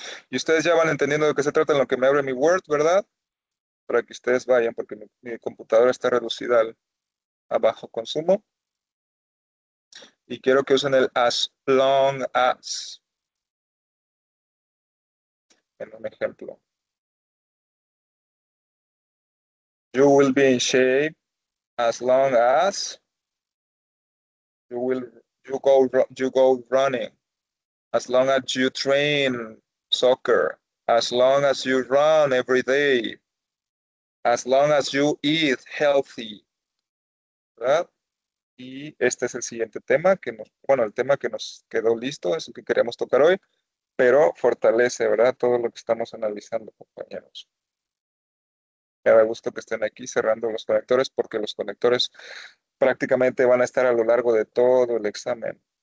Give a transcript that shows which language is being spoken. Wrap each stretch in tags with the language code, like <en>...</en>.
<es>Y ustedes ya van entendiendo de qué se trata en lo que me abre mi Word, ¿verdad? Para que ustedes vayan, porque mi computadora está reducida a bajo consumo. Y quiero que usen el as long as en un ejemplo.</es> <en>You will be in shape as long as you go running. As long as you train soccer, as long as you run every day, as long as you eat healthy, ¿verdad?</en> <es>Y este es el siguiente tema el tema que nos quedó listo, es el que queríamos tocar hoy, pero fortalece, ¿verdad? Todo lo que estamos analizando, compañeros. Me da gusto que estén aquí cerrando los conectores porque los conectores prácticamente van a estar a lo largo de todo el examen.</es>